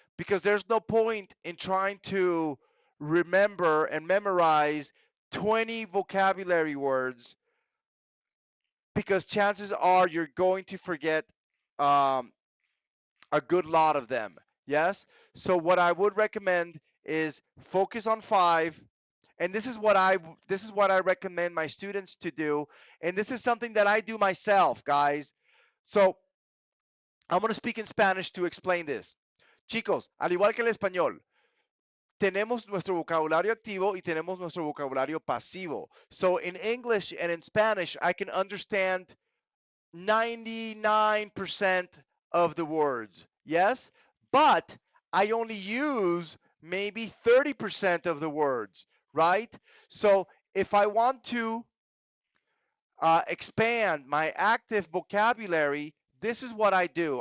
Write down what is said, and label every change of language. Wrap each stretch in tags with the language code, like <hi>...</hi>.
<en>Because there's no point in trying to remember and memorize 20 vocabulary words, because chances are you're going to forget a good lot of them, yes? So what I would recommend is focus on 5, and this is what I recommend my students to do, and this is something that I do myself, guys. So I'm going to speak in Spanish to explain this.</en> <es>Chicos, al igual que el español, tenemos nuestro vocabulario activo y tenemos nuestro vocabulario pasivo.</es> <en>So in English and in Spanish, I can understand 99% of the words, yes? But I only use maybe 30% of the words, right? So if I want to expand my active vocabulary, this is what I do.</en>